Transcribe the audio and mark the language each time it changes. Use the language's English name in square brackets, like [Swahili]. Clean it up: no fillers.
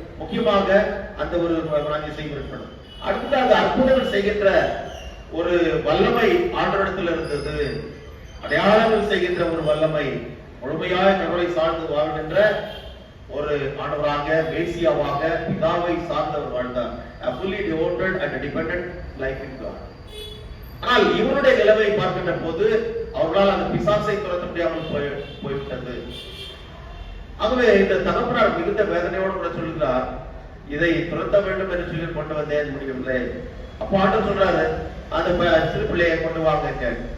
[Tamil] முக்கியமாக அந்த ஒரு குணாதிசயம் இருக்கணும். அடுத்தது அற்புதங்கள் செய்கின்ற ஒரு வல்லமை ஆண்டவரிடத்தில் இருந்தது. அடையாளங்கள் செய்கின்ற ஒரு வல்லமை. முழுமையாக கடவுளை சார்ந்து வாழ்கின்ற ஒரு ஆண்டவராக, மேசியாவாக, பிதாவை சார்ந்தவர் வாழ்ந்தார். [English] A fully devoted and dependent life in God. [Tamil] ஆனால் இவருடைய நிலைமை பார்க்கின்ற போது அவர்களால் அந்த பிசாசை துரத்த முடியாமல் போய்விட்டது. ஆகவே இந்த தகப்பனார் மிகுந்த வேதனையோடு கூட சொல்கிறார், இதை துரத்த வேண்டும் என்று சொல்லி கொண்டு வந்தேன், முடியவில்லை. அப்போ ஆண்டவர் சொல்றாரு, அந்த சிறு பிள்ளையை கொண்டு வாங்க.